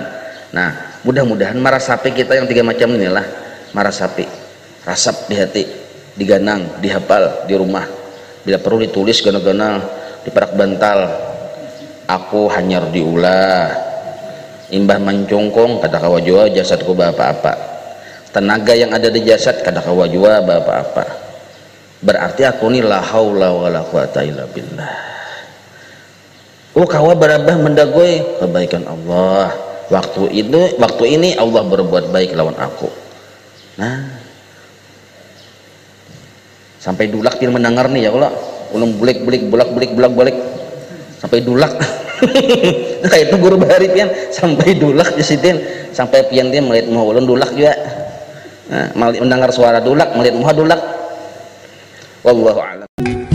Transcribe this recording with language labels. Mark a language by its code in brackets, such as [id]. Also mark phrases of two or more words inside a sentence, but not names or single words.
[bjn] Nah mudah-mudahan marasapi kita yang tiga macam inilah, marasapi rasap di hati, diganang, dihafal di rumah. Bila perlu ditulis gana-gana diperak bental, aku hanyar diulah imbah mencungkung kata kawajua jasadku apa-apa, tenaga yang ada di jasad kata kawajua apa-apa, berarti aku ini [ar] لا حول ولا قوة إلا بالله. [bjn] Kawa berabah mendagoy kebaikan Allah, waktu ini Allah berbuat baik lawan aku. Nah, sampai dulak dia mendengar nih ya Allah, ulun bulik bolak-balik sampai dulak. Kayak itu guru bahari pian sampai dulak di situ, sampai pian dia melihat muha ulun dulak juga. Nah, mendengar suara dulak, melihat muha dulak. [ar] والله أعلم.